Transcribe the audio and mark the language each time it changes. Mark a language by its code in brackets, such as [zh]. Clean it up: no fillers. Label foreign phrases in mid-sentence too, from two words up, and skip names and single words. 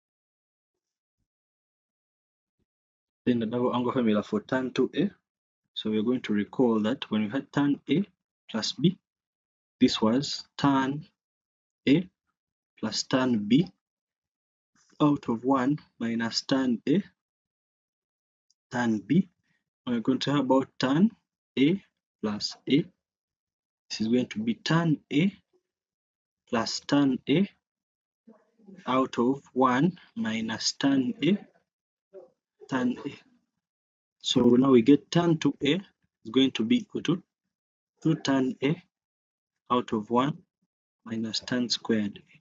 [en] Then the double angle formula for tan 2A. So we're going to recall that when we had tan A plus B, this was tan A plus tan B out of 1 minus tan A, tan B. We're going to have about tan A plus A. This is going to be tan A plus tan A out of 1 minus tan A, tan A. So now we get tan 2A is going to be equal to 2 tan A out of 1 minus tan squared A.